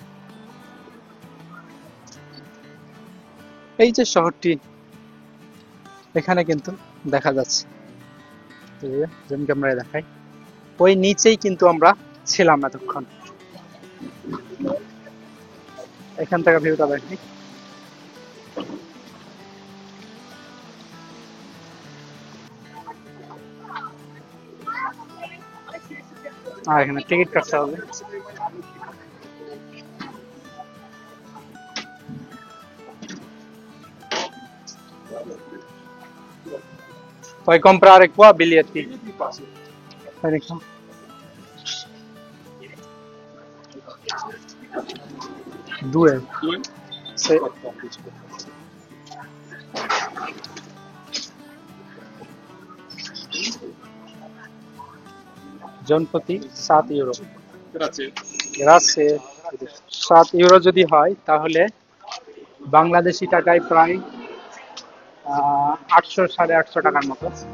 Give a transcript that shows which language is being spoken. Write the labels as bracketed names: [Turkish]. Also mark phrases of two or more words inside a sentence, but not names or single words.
[Bangla] এই যে শহরটি এখানে কিন্তু দেখা যাচ্ছে, জুম ক্যামেরায় দেখাই, ওই নিচেই কিন্তু আমরা ছিলাম এতক্ষণ। এখান থেকে ভিউটা দেখি। আর এখানে টিকিট কাটতে হবে। [Italian] Puoi comprare qua biglietti? Vedi qua. Due. Sì. [Bangla] জনপ্রতি 7 ইউরো। [Italian] Grazie. [Bangla] 7 ইউরো যদি হয় তাহলে বাংলাদেশি টাকায় প্রায় 800 850 টাকার মতো।